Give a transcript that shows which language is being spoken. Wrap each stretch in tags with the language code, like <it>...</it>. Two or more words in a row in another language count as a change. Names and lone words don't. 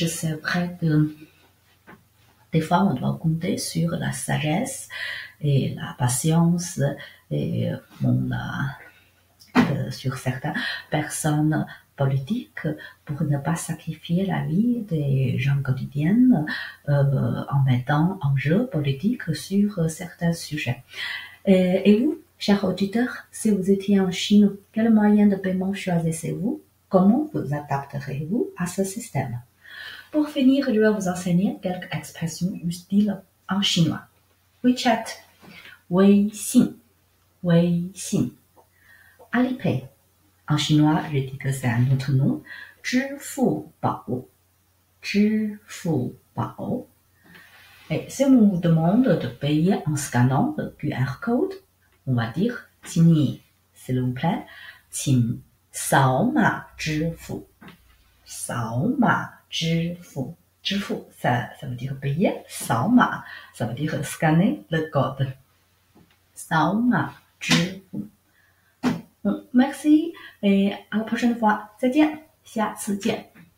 <fr>C'est vrai que des fois, on doit compter sur la sagesse et la patience et sur certaines personnes politiques pour ne pas sacrifier la vie des gens quotidiens en mettant en jeu politique sur certains sujets. Et vous, chers auditeurs, si vous étiez en Chine, quel moyen de paiement choisissez-vous? Comment vous adapterez-vous à ce système? Pour finir, je vais vous enseigner quelques expressions utiles en chinois. WeChat, 微信, 微信. Alipay. En chinois, je dis que c'est un autre nom. 支付宝, 支付宝. Et si on vous demande de payer en scannant le QR code, on va dire</fr> <zh>请你,</zh> <fr>s'il vous plaît,</fr> <zh>请扫码支付. 扫码支付. 支付,</zh> <fr>ça veut dire payer. 扫码, ça veut dire scanner le code.</fr> <zh>扫码支付.</zh> <fr>Merci et à la prochaine fois.</fr> <zh>再见，下次见。</zh>